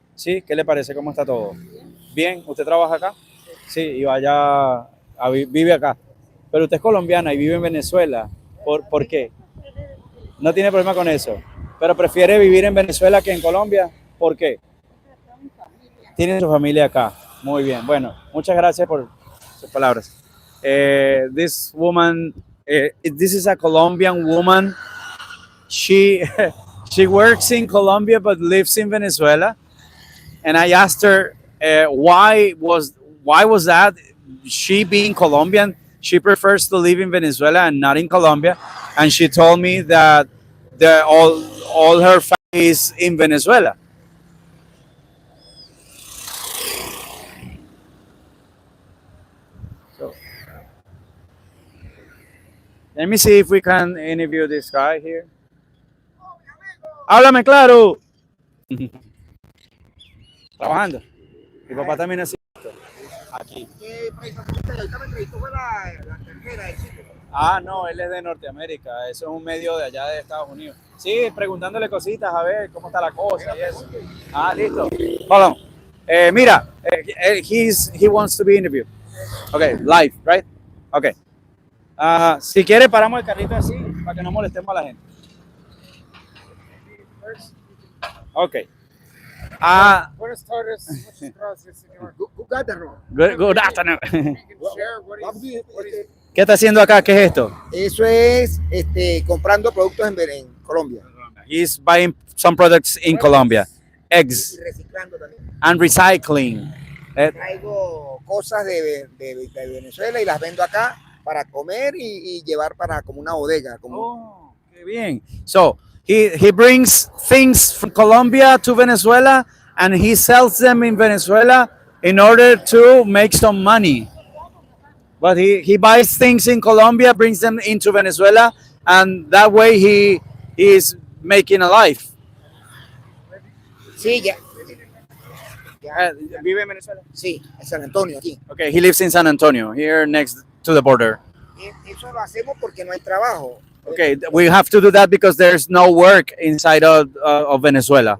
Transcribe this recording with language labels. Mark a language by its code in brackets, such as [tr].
[es] ¿Sí? ¿Qué le parece? ¿Cómo está todo? ¿Bien? ¿Usted trabaja acá? Sí, y vaya, vive acá. Pero usted es colombiana y vive en Venezuela. ¿Por qué? No tiene problema con eso. Pero prefiere vivir en Venezuela que en Colombia. ¿Por qué? Tiene su familia acá. Muy bien. Bueno, muchas gracias por sus palabras. [en] This woman, this is a Colombian woman. She she works in Colombia but lives in Venezuela. And I asked her why was that? She being Colombian, she prefers to live in Venezuela and not in Colombia. And she told me that all her family is in Venezuela. So let me see if we can interview this guy here. [es] Háblame claro. Trabajando. Mi papá también es aquí. Ah, no, él es de Norteamérica. Eso es un medio de allá de Estados Unidos. Sí, preguntándole cositas a ver cómo está la cosa y eso. [en] Ah, listo. Hold on. Mira, he wants to be interviewed. Okay, live, right? Okay. [es] Si quiere paramos el carrito así para que no molestemos a la gente. [en] Okay. [es] Buenas tardes. Muchas gracias, señor. [en] Good afternoon. You can share what he's [es] ¿Qué está haciendo acá? ¿Qué es esto? Eso es comprando productos en Colombia. [en] He's buying some products in Colombia. Eggs [es] Y reciclando también. [en] and recycling. [es] Traigo cosas de Venezuela y las vendo acá para comer y llevar para como una bodega. Como... Oh, qué bien. [en] So he brings things from Colombia to Venezuela and he sells them in Venezuela in order to make some money. But he buys things in Colombia, brings them into Venezuela, and that way he is making a life. [es] Sí, ya. ¿Vive en Venezuela? Sí, en San Antonio, aquí. [en] Okay, he lives in San Antonio, here next to the border. [es] Eso lo hacemos porque no hay trabajo. [en] Okay, we have to do that because there's no work inside of Venezuela.